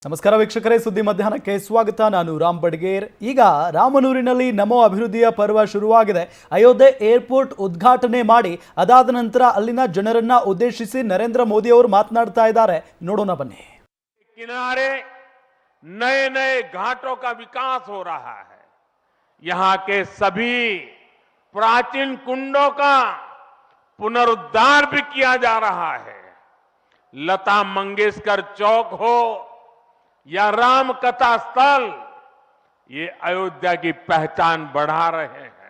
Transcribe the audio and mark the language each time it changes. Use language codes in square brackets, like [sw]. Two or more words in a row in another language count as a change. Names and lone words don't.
[kn] ನಮಸ್ಕಾರ ವೀಕ್ಷಕರೇ, ಸುದ್ದಿ ಮಧ್ಯಾಹ್ನಕ್ಕೆ ಸ್ವಾಗತ. ನಾನು ರಾಮ್ ಬಡ್ಗೇರ್. ಈಗ ರಾಮನೂರಿನಲ್ಲಿ ನಮೋ ಅಭಿವೃದ್ಧಿಯ ಪರ್ವ ಶುರುವಾಗಿದೆ. ಅಯೋಧ್ಯೆ ಏರ್ಪೋರ್ಟ್ ಉದ್ಘಾಟನೆ ಮಾಡಿ ಅದಾದ ನಂತರ ಅಲ್ಲಿನ ಜನರನ್ನ ಉದ್ದೇಶಿಸಿ ನರೇಂದ್ರ ಮೋದಿ ಅವರು ಮಾತನಾಡ್ತಾ ಇದ್ದಾರೆ. ನೋಡೋಣ ಬನ್ನಿ. [hi] किनारे नए नए घाटों का विकास हो रहा है। यहाँ के सभी प्राचीन कुंडों का पुनरुद्धार भी किया जा रहा है। लता मंगेशकर चौक हो या राम कथा स्थल, ये अयोध्या की पहचान बढ़ा रहे हैं।